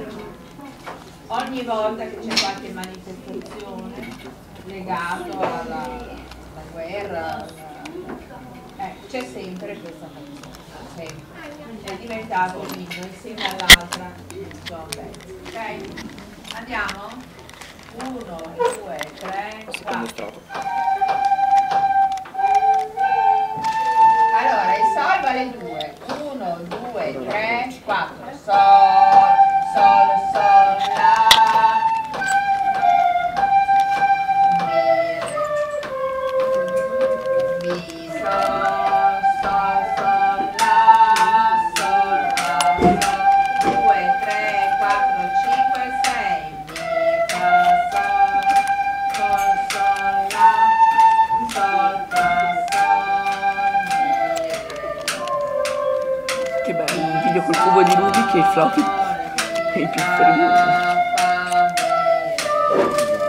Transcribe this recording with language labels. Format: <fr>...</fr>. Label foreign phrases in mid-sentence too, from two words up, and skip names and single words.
<it>Ogni volta che c'è qualche manifestazione legato alla guerra, c'è sempre questa canzone, sempre. È diventato un inno insieme all'altra John Betts. Ok? Andiamo? 1, 2, 3, 4. Allora, il sol vale 2. 1, 2, 3, 4. Sol, sol, sol, la. Mi, sol, sol, sol, la, sol, fa, sol. 2, 3, 4, 5, 6. Mi, fa, sol, sol, sol, la, sol, fa, sol, mi, re. Che bello, un video col cubo di Rubik e il floppy. E i pifferi.</it>